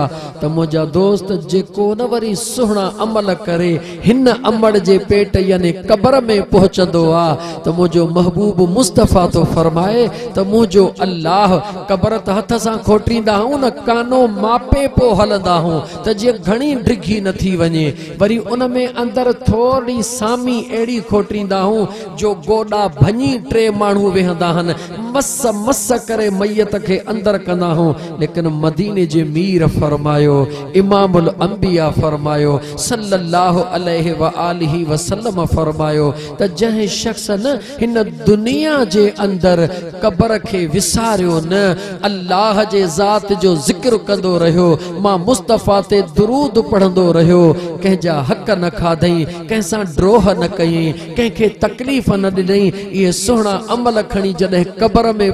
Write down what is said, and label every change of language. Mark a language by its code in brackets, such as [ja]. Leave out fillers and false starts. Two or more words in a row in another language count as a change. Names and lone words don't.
[sd] त मुंहिंजा दोस्त, जेको न वरी सुहिणा अमल करे हिन अमड़ जे पेट यानी कब्र में पहुंचंदो आ त मुझो महबूब मुस्तफा तो फरमाए त मुझो अल्लाह कब्र त हथ सां खोटींदा हूं न कानो मापे पो हलंदा हूं त जे घणी डिघी न थी वञे वरी उन में अंदर थोड़ी सामी एड़ी खोटींदा हूं जो गोडा भञी टे माण्हू वेहंदा हन मस मस करे मैयत के अंदर कंदा हूं लेकिन मदीने जे मीर फरमायो इमामुल अंबिया फरमायो [ar] صلى الله عليه وآله [sd] वसल्लम फरमायो त जह शख्स न हिन दुनिया जे अंदर कब्र के विसारियो न अल्लाह जे ज़ात जो जिक्र कंदो रहियो मां मुस्तफा ते दुरूद पढ़ंदो रहियो कंहिंजा हक न खाधई कंहिंसां ड्रोह न कई कंहिंखे तकलीफ़ न ॾिनई ये सुहिणा अमल खणी जॾहिं कब्र में